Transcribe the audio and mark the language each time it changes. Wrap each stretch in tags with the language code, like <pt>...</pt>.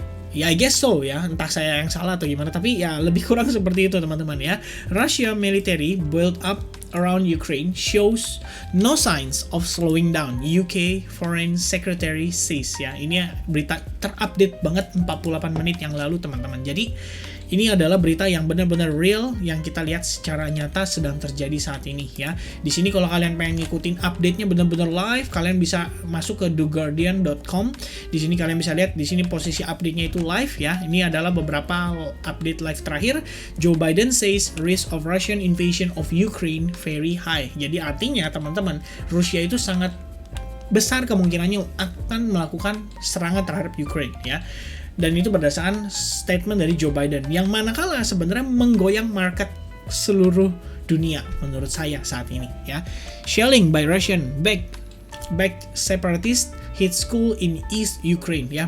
<id>Ya,</id> <en>I guess so</en> <id>ya, entah saya yang salah atau gimana, tapi ya lebih kurang seperti itu teman-teman ya.</id> <en>Russia military build up around Ukraine shows no signs of slowing down, UK Foreign Secretary says ya.</en> <id>Ini berita terupdate banget 48 menit yang lalu teman-teman. Jadi ini adalah berita yang benar-benar real yang kita lihat secara nyata sedang terjadi saat ini ya. Di sini kalau kalian pengen ngikutin update-nya benar-benar live, kalian bisa masuk ke theguardian.com. Di sini kalian bisa lihat di sini posisi update-nya itu live ya. Ini adalah beberapa update live terakhir.</id> <en>Joe Biden says risk of Russian invasion of Ukraine very high.</en> <id>Jadi artinya teman-teman, Rusia itu sangat besar kemungkinannya akan melakukan serangan terhadap Ukraine ya. Dan itu berdasarkan statement dari Joe Biden yang manakala sebenarnya menggoyang market seluruh dunia menurut saya saat ini ya.</id> <en>Shelling by Russian backed separatist hit school in East Ukraine ya.</en>